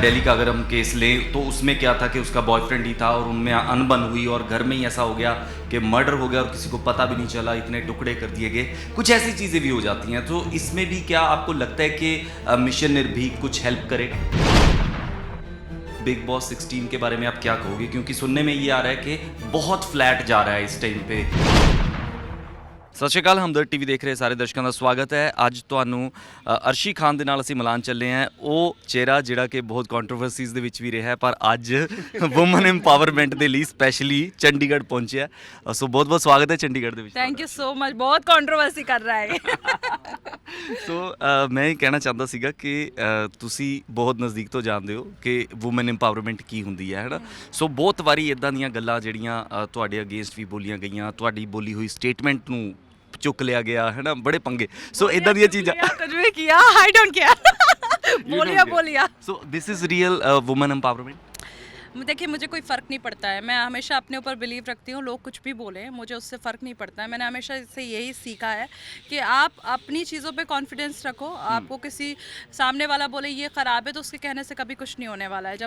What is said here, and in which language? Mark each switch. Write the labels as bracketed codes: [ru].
[hi] दिल्ली का अगर हम केस लें तो उसमें क्या था कि उसका बॉयफ्रेंड ही था और उनमें अनबन हुई और घर में ही ऐसा हो गया कि मर्डर हो गया और किसी को पता भी नहीं चला, इतने टुकड़े कर दिए गए। कुछ ऐसी चीज़ें भी हो जाती हैं, तो इसमें भी क्या आपको लगता है कि मिशन निर्भीक कुछ हेल्प करेगा? बिग बॉस 16 के बारे में आप क्या कहोगे, क्योंकि सुनने में ये आ रहा है कि बहुत फ्लैट जा रहा है इस टाइम पे। [pa] ਸਤਿ ਸ਼੍ਰੀ ਅਕਾਲ, ਹਮਦਰਦ ਟੀਵੀ ਦੇਖ ਰਹੇ ਸਾਰੇ ਦਰਸ਼ਕਾਂ ਦਾ ਸਵਾਗਤ ਹੈ। ਅੱਜ ਤੁਹਾਨੂੰ ਅਰਸ਼ੀ ਖਾਨ ਦੇ ਨਾਲ ਅਸੀਂ ਮਿਲਾਨ ਚੱਲੇ ਹਾਂ। ਉਹ ਚਿਹਰਾ ਜਿਹੜਾ ਕਿ ਬਹੁਤ ਕੰਟਰੋਵਰਸੀਜ਼ ਦੇ ਵਿੱਚ ਵੀ ਰਿਹਾ, ਪਰ ਅੱਜ ਵੂਮਨ ਇੰਪਾਵਰਮੈਂਟ ਦੇ ਲਈ ਸਪੈਸ਼ਲੀ ਚੰਡੀਗੜ੍ਹ ਪਹੁੰਚਿਆ। ਸੋ ਬਹੁਤ ਬਹੁਤ ਸਵਾਗਤ ਹੈ ਚੰਡੀਗੜ੍ਹ ਦੇ ਵਿੱਚ। [en] thank you so much, [pa] ਬਹੁਤ ਕੰਟਰੋਵਰਸੀ ਕਰ ਰਹਾ ਹੈ। ਸੋ ਮੈਂ ਇਹ ਕਹਿਣਾ ਚਾਹੁੰਦਾ ਸੀਗਾ ਕਿ ਤੁਸੀਂ ਬਹੁਤ ਨਜ਼ਦੀਕ ਤੋਂ ਜਾਣਦੇ ਹੋ ਕਿ ਵੂਮਨ ਇੰਪਾਵਰਮੈਂਟ ਕੀ ਹੁੰਦੀ ਹੈ ਨਾ। ਸੋ ਬਹੁਤ ਵਾਰੀ ਇੱਦਾਂ ਦੀਆਂ ਗੱਲਾਂ ਜਿਹੜੀਆਂ ਤੁਹਾਡੇ ਅਗੇਂਸਟ ਵੀ ਬੋਲੀਆਂ ਗਈਆਂ, ਤੁਹਾਡੀ ਬੋਲੀ ਹੋਈ ਸਟੇਟਮੈਂਟ ਨੂੰ ਚੁੱਕ ਲਿਆ ਗਿਆ ਹੈ ਨਾ, ਬੜੇ ਪੰਗੇ। ਸੋ ਇਦਾਂ ਦੀਆਂ ਚੀਜ਼ਾਂ ਕੁਝ ਵੀ ਕੀਆ, [en] I don't care, [pa] बोलिया। [en] So this is real women empowerment. [hi] देखिए मुझे कोई फ़र्क नहीं पड़ता है, मैं हमेशा अपने ऊपर बिलीव रखती हूँ, लोग कुछ भी बोलें मुझे उससे फ़र्क नहीं पड़ता है। मैंने हमेशा इससे यही सीखा है कि आप अपनी चीज़ों पे कॉन्फिडेंस रखो। आपको किसी सामने वाला बोले ये ख़राब है तो उसके कहने से कभी कुछ नहीं होने वाला है।